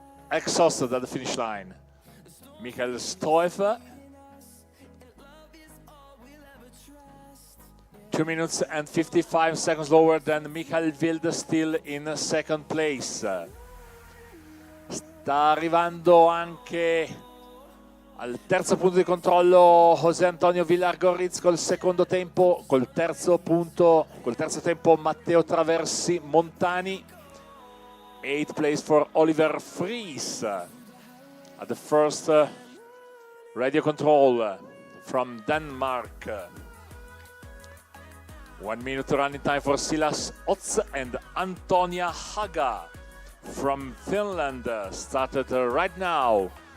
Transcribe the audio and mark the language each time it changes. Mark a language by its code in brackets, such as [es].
[en] Exhausted at the finish line. Mikhail Stoev. 2 minutes and 55 seconds lower than Michael Wilde, still in 2nd place. [it] Sta arrivando anche al terzo punto di controllo José Antonio Villar-Gorriz col secondo tempo, col terzo tempo Matteo Traversi Montani. [en] 8th place for Oliver Fries at the first radio control from Denmark. 1 minute running time for Silas Otz and Antonia Haga from Finland, started right now.